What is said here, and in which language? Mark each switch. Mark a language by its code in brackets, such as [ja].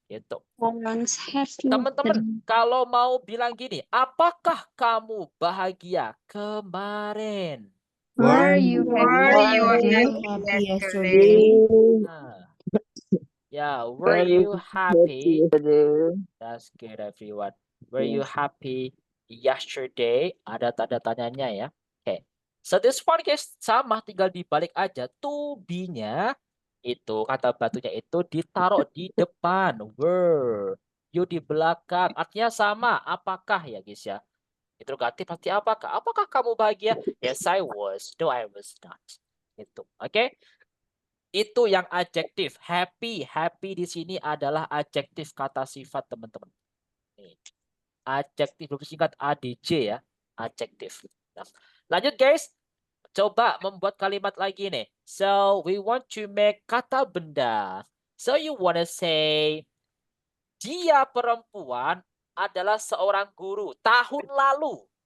[id] Itu. Teman-teman, kalau mau bilang gini, apakah kamu bahagia kemarin? [en] Were you happy yesterday? Yeah, were you happy? That's good everyone. Were you happy yesterday? [id] Ada tanda tanyanya ya. Oke. [en] So this one guys [id] sama, tinggal dibalik aja. To be-nya itu kata batunya itu ditaruh di depan. Were. You di belakang. Artinya sama. Apakah ya guys ya? Interrogatif pasti apakah? Apakah kamu bahagia? [en] Yes, I was. No, I was not. [id] Itu. Oke. Itu yang adjektif. Happy. Happy di sini adalah adjektif kata sifat teman-teman. Adjektif bersingkat ADJ ya. Adjektif. Nah, lanjut guys. Coba membuat kalimat lagi nih. [en] So, we want to make kata benda. So, you want to say, [id] dia perempuan adalah seorang guru tahun lalu.